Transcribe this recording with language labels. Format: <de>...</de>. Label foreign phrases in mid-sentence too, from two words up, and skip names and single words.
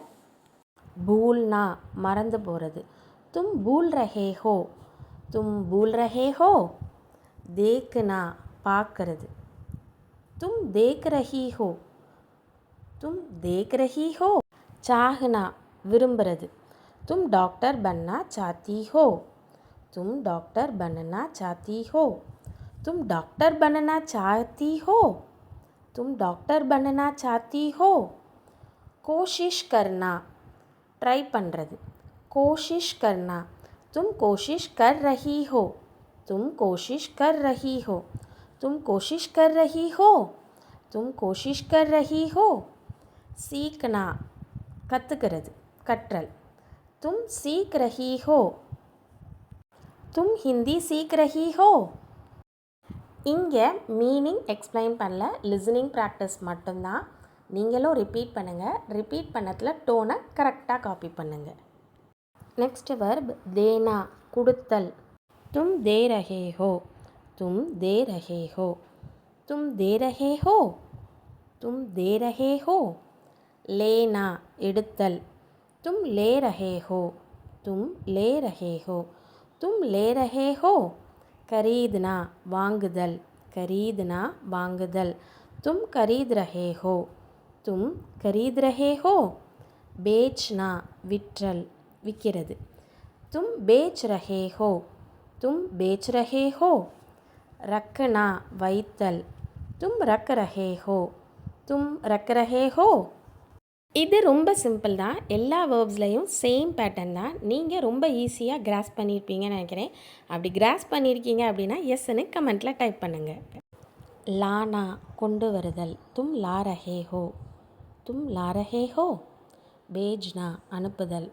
<ta>பூல்னா மறந்து போகிறது.</ta> <hi>तुम भूल रहे हो, तुम भूल रहे हो.</hi> <ta>தேக்குனா பார்க்கறது.</ta> <hi>तुम देख रही हो, तुम देख रही हो.</hi> <ta>சாஹ்னா விரும்புகிறது.</ta> <hi>तुम डॉक्टर बनना चाहती हो, तुम डॉक्टर बनना चाहती हो. तुम डॉक्टर बनना चाहती हो, तुम डॉक्टर बनना चाहती हो. कोशिश करना</hi> <ta>ट्राई பண்ணுறது.</ta> <hi>कोशिश करना. तुम कोशिश कर रही हो, तुम कोशिश कर रही हो. तुम कोशिश कर रही हो, तुम कोशिश कर रही हो.</hi> <ta>सीखना கற்றுக்கிறது, கற்றல்.</ta> <hi>तुम सीख रही हो, तुम हिंदी सीख रही हो.</hi> <ta>இங்கே</ta> <en>meaning explain</en> <ta>பண்ணல,</ta> <en>listening practice</en> <ta>மட்டும்தான். நீங்களும் ரிப்பீட் பண்ணுங்கள். ரிப்பீட் பண்ணதில்</ta> <en>tone correct copy</en> <ta>பண்ணுங்கள்.</ta> <en>next verb</en> <ta>தேனா கொடுத்தல்.</ta> <hi>तुम दे रहे हो, तुम दे रहे हो. तुम दे रहे हो, तुम दे रहे हो.</hi> <ta>லேனா எடுத்தல்.</ta> <hi>तुम ले रहे हो, तुम ले रहे हो. तुम ले रहे हो. खरीदना வாங்குதல், खरीदना வாங்குதல். तुम खरीद रहे हो, तुम खरीद रहे हो.</hi> <ta>बेचना விற்றல், விற்கிறது.</ta> <hi>तुम बेच रहे हो, तुम बेच रहे हो.</hi> <ta>रखना வைத்தல்.</ta> <hi>तुम रख रहे हो, तुम रख रहे हो.</hi> <ta>இது ரொம்ப சிம்பிள் தான். எல்லா வேர்ப்ஸ்லையும்</ta> <en>same pattern</en> <ta>தான். நீங்கள் ரொம்ப ஈஸியாக கிராஸ் பண்ணியிருப்பீங்கன்னு நினைக்கிறேன். அப்படி கிராஸ் பண்ணியிருக்கீங்க அப்படின்னா எஸ்ன்னு கமெண்ட்டில் டைப் பண்ணுங்கள். லானா கொண்டு வருதல்.</ta> <hi>तुम ला रहे हो. तुम ला रहे हो. भेजना அனுப்புதல்.</hi>